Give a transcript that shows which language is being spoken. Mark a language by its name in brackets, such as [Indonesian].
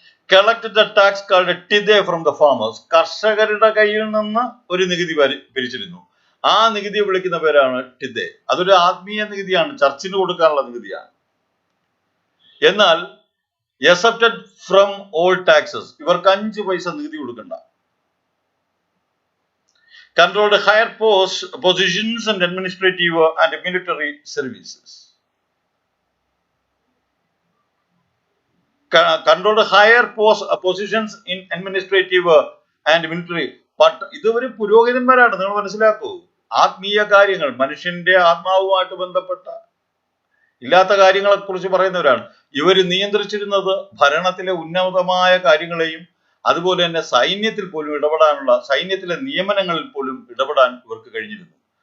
[English] collected the tax called tithe from the farmers, [Malayalam] കർഷകരുടെ കയ്യിൽ നിന്ന് ഒരു നികുതി പിരിച്ചിരുന്നു. ആ നികുതിയെ വിളിക്കുന്ന പേരാണ് ടിദേ. അതൊരു ആത്മീയ നികുതിയാണ്, ചർച്ചിന് കൊടുക്കാനുള്ള നികുതിയാണ്. എന്നാൽ [English] excepted from all taxes, [Malayalam] ഇവർക്ക് 5 പൈസ നികുതി കൊടുക്കണ്ട. [English] controlled higher positions and administrative and military services. Controlled higher positions in administrative and military. [Malayalam] ഇതൊരു പുരോഹിതന്മാരാണ്, നിങ്ങൾ മനസ്സിലാക്കൂ. ആത്മീയ കാര്യങ്ങൾ, മനുഷ്യന്റെ ആത്മാവുമായിട്ട് ബന്ധപ്പെട്ട ഇല്ലാത്ത കാര്യങ്ങളെ കുറിച്ച് പറയുന്നവരാണ്. ഇവർ നിയന്ത്രിച്ചിരുന്നത് ഭരണത്തിലെ ഉന്നതമായ കാര്യങ്ങളെയും അതുപോലെ തന്നെ സൈന്യത്തിൽ പോലും സൈന്യത്തിലെ നിയമനങ്ങളിൽ പോലും ഇടപെടാൻ ഇവർക്ക് കഴിഞ്ഞിരുന്നു.